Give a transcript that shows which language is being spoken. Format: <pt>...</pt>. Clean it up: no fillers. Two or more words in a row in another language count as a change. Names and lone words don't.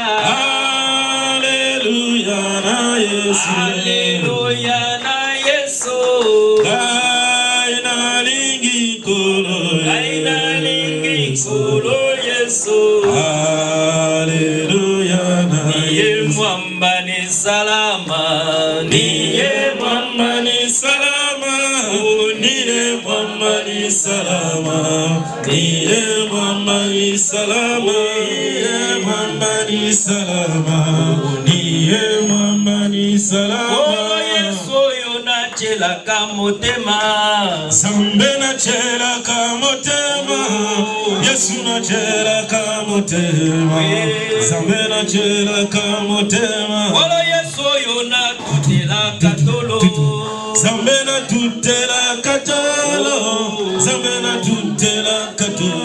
<ln>Alleluia na Yesu Alleluia na Yesu ngai nalingi nkolo ngai nalingi nkolo Yesu Alleluia na Yesu</ln> <sw>mwamba ni salama niye mwamba ni salama niye mwamba ni salama niye mwamba ni salama niye mwamba ni salama niye mwamba ni salama</sw> <ln>Yesu yo nachelaka motema Zambe nachelaka motema Yesu nachelaka motema Zambe nachelaka motema Yesu yo natutelaka tolo Zambe natutelaka tolo Zambe natutelaka tolo</ln>